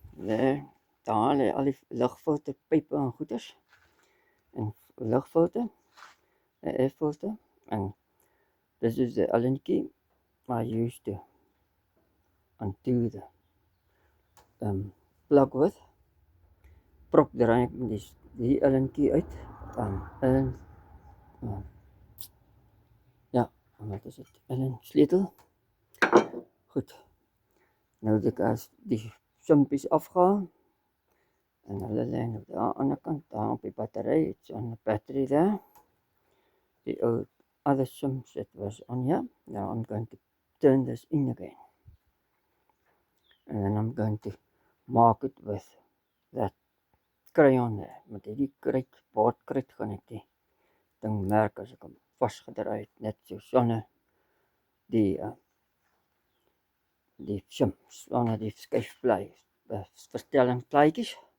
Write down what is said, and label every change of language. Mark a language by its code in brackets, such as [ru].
[af] Daar lê al die lugfilterpype en goeders. En lugfilter, [en] air filter. And this is the Allen key I used to undo the plug with. [af] Prop draai ek met die Allen key uit. Allen ja, wat is dit? Allen sleutel. Goed. Nou het ek as die simpies afgehaal. En hulle lê nou daar aan die kant, daar op die battery. [en] It's on the battery there. The other sims that was on here. Now I'm going to turn this in again. And then I'm going to mark it with that crayon there. [af] Met hierdie bordkruit gaan ek die ding merk as ek hom vasgedraai het, net so sonder die sims, sonder die skuifplaatjies, verstellingsplaatjies.